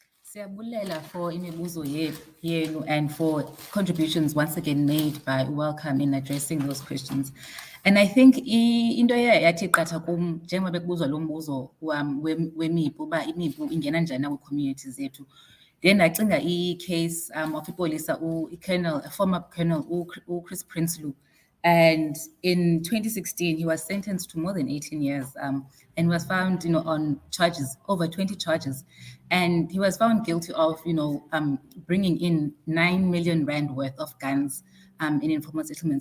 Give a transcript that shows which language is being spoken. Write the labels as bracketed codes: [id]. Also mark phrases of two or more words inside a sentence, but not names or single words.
[en] Siyabulela for [xh] imibuzo yenu [en] and for contributions once again made by Welcome in addressing those questions. And I think [xh] into yathi qatha kum njengoba bekubuzwa lo mbuzo wemipu uba imipu ingena njani kwi-community zethu. [en] Then ndacinga i-case of ipolisa a former colonel Chris Prinsloo. And in 2016, he was sentenced to more than 18 years and was found, on charges, over 20 charges. And he was found guilty of, bringing in 9 million rand worth of guns in informal settlements.